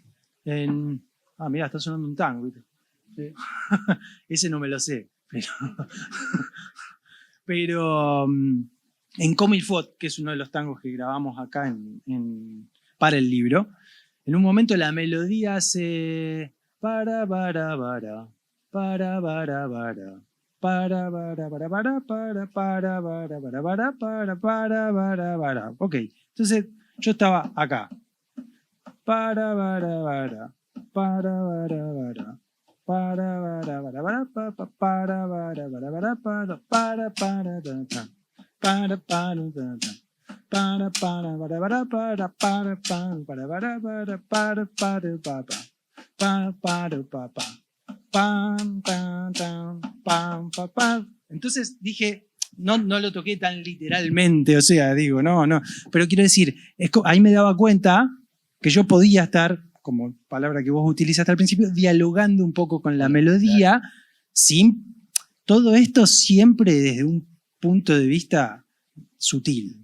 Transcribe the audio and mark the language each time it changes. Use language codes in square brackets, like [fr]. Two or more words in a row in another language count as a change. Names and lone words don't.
[es] mirá, está sonando un tango. ¿Viste? Sí. Ese no me lo sé. Pero en Comilfot, que es uno de los tangos que grabamos acá para el libro, en un momento la melodía hace para bara bara para bara bara para bara bara para bara bara bara bara para bara bara. Ok, entonces yo estaba acá. Para bara bara para bara bara para bara bara bara para bara bara bara para para para para para para para entonces dije, no lo toqué tan literalmente, o sea, digo, no, pero quiero decir, ahí me daba cuenta que yo podía estar, como palabra que vos utilizaste al principio, dialogando un poco con la melodía, sin todo esto siempre desde un punto de vista sutil.